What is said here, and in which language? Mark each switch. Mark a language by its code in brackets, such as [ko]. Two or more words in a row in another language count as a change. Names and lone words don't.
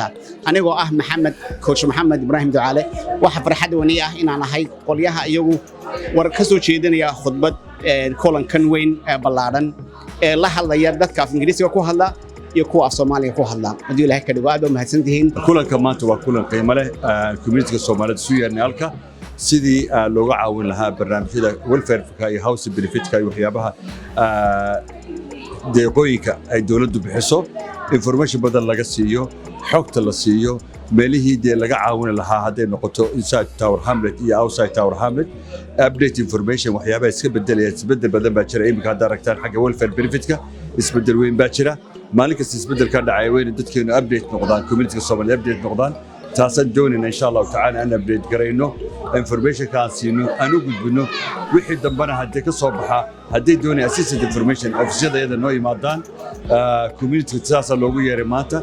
[so] Anigoo ah coach Maxamed Ibrahim Ducaale, waxa farxad wani ah inaan ahay qolyaha iyagu war ka soo jeedinaya khudbad kulankan weyn ee Balaadhan ee la hadlaya dadka af Ingiriisiga ku hadla iyo kuwa af Soomaaliga ku hadla. Hadii Ilaahay ka dhigo aad u mahadsantihiin. kulanka maanta waa kulan qiimo leh community-ga Soomaaliyeed soo yeernay halka sidii looga caawin lahaa barnaamijyada welfare-ka iyo [en] house benefit-ka [so] iyo waxyaabaha deeqooyinka ay dawladdu bixiso, information badan laga siiyo, xogta la siiyo, meelihii laga caawin lahaa hadday noqoto inside Tower Hamlet iyo outside Tower Hamlet, [en] update information [so] waxyaabaha iska bedelaya, isbedel badan baa jira. Iminka hadda aragtaan xagga [en] welfare benefit-ka [so] isbedel weyn baa jira. maalin kasta isbedelka dhacay weyn dadkeenu update noqdaan, community-ga Soomaaliyeed update noqdaan. taasaan doonayna [ar] إن شاء الله تعالى [so] aan update garayno, information kaan siino, aan u gudbino wixii dambana hadii ka soo baxa, hadii doonay [en] assisted information [so] ofisiyada noo yimaadaan community taas loogu yeeray maanta.